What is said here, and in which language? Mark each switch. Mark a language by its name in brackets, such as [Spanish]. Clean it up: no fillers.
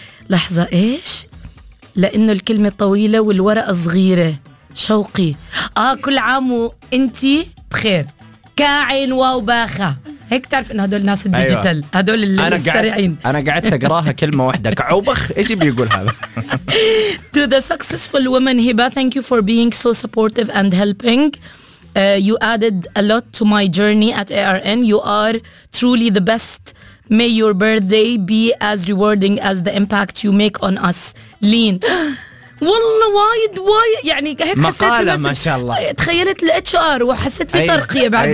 [Arabic] لحظه ايش، لانه الكلمه طويله والورقه صغيره، شوقي. كل عام وانتي بخير، كاعين واو باخة، هيك تعرف ان هدول ناس الديجيتال. أيوة. هدول اللي السريعين. انا قعدت اقراها كلمة واحدة كعوبخ، ايش بيقول هذا. [English] To the successful woman Hiba, thank you for being so supportive and helping. You added a lot to my journey at ARN. You are truly the best. May your birthday be as rewarding as the impact you make on us. Lean. [Arabic] والله وايد وايد يعني هيك مقالة ما شاء الله، تخيلت الاتش ار وحسيت في ترقية بعدين.